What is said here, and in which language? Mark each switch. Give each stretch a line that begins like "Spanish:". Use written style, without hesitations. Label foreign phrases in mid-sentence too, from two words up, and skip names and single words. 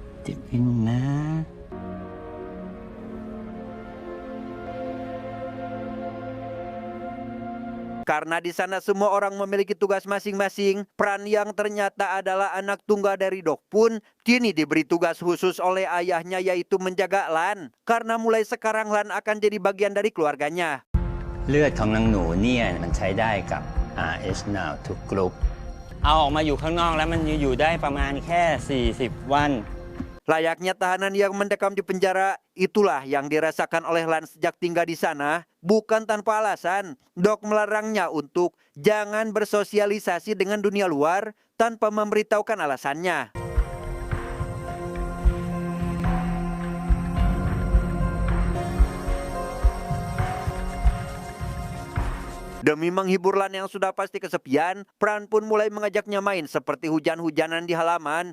Indonesian: Karena di sana semua orang memiliki tugas masing-masing, Pran yang ternyata adalah anak tunggal dari Dok pun kini diberi tugas khusus oleh ayahnya, yaitu menjaga Lan. Karena mulai sekarang Lan akan jadi bagian dari keluarganya.
Thai: เลือดของนางหนูเนี่ยมันใช้ได้กับ RH Now ทุกกลุ่มเอาออกมาอยู่ข้างนอกแล้วมันอยู่ได้ประมาณแค่40 วัน
Indonesian: Layaknya tahanan yang mendekam di penjara, itulah yang dirasakan oleh Lan sejak tinggal di sana. Bukan tanpa alasan, Dok melarangnya untuk jangan bersosialisasi dengan dunia luar tanpa memberitahukan alasannya. Demi menghibur Lan yang sudah pasti kesepian, Pran pun mulai mengajaknya main seperti hujan-hujanan di halaman.